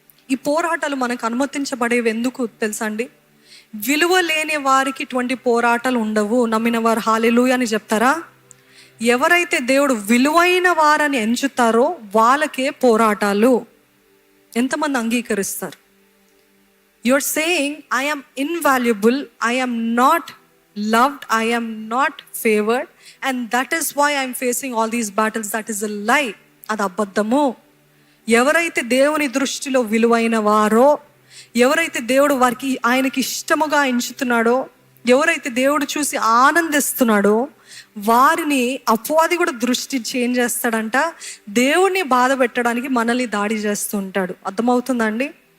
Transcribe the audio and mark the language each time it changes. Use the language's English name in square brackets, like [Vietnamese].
[Telugu] ఈ పోరాటాలు మనకు అనుమతించబడేవి ఎందుకు తెలుసా అండి? విలువ లేని వారికి ఇటువంటి పోరాటాలు ఉండవు. నమ్మిన వారు హల్లెలూయా అని చెప్తారా? ఎవరైతే దేవుడు విలువైన వారని ఎంచుతారో వాళ్ళకే పోరాటాలు. ఎంతమంది అంగీకరిస్తారు? [English] You're saying, I am invaluable, I am not loved, I am not favored, and that is why I'm facing all these battles. That is a lie. [Telugu] అది అబద్ధము. ఎవరైతే దేవుని దృష్టిలో విలువైన వారో, ఎవరైతే దేవుడు వారికి ఆయనకి ఇష్టముగా ఎంచుతున్నాడో, ఎవరైతే దేవుడు చూసి ఆనందిస్తున్నాడో వారిని అపవాది కూడా దృష్టి చేంజ్ చేస్తాడంట. దేవుడిని బాధ పెట్టడానికి మనల్ని దాడి చేస్తూ ఉంటాడు. అర్థమవుతుందండి?